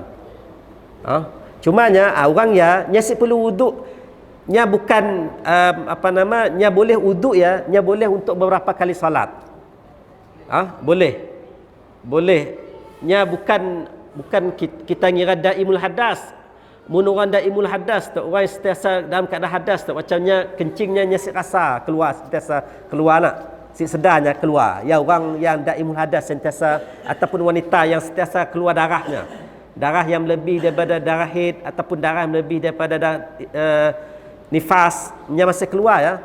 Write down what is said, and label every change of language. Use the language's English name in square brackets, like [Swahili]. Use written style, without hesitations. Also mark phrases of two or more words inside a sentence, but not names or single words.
[Malay] Cumanya orang ya nya perlu wuduk, nya bukan nya boleh wuduk ya, nya boleh untuk beberapa kali solat. Boleh. Nya bukan kita ngira [Arabic] دائم الحدث. [Malay] Mun orang [Arabic] دائم الحدث [Malay] tu orang sentiasa dalam keadaan hadas tu, macamnya kencingnya nya rasa keluar, sentiasa keluar nak. Sedarnya keluar. Ya orang yang [Arabic] دائم الحدث [Malay] sentiasa, ataupun wanita yang sentiasa keluar darahnya. Darah yang lebih daripada darah haid ataupun darah yang lebih daripada nifas nya masih keluar ya.